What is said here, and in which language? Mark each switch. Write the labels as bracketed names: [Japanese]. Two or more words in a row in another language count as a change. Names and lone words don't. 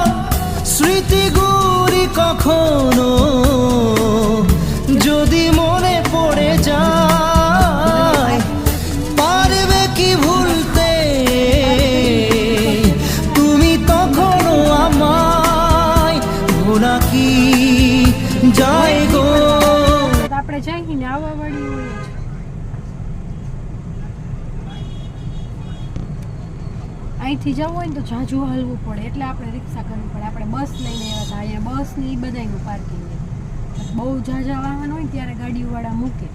[Bangla] স্মৃতিগুলি কখনো যদি মনে পড়ে যায়, পারবে কি ভুলতে তুমি তখনও আমায়, ভোলা কি যায় গো। [Gujarati] આપણે જઈને આવવા વાળી હોય છે। અહીંથી જવું હોય ને તો જાજુ હાલવું પડે, એટલે આપણે રિક્ષા કરવી પડે। આપણે બસ લઈને આવ્યા હતા, અહીંયા બસ ને એ બધાનું પાર્કિંગ બહુ ઝાઝા વાહન હોય ત્યારે ગાડીવાળા મૂકે।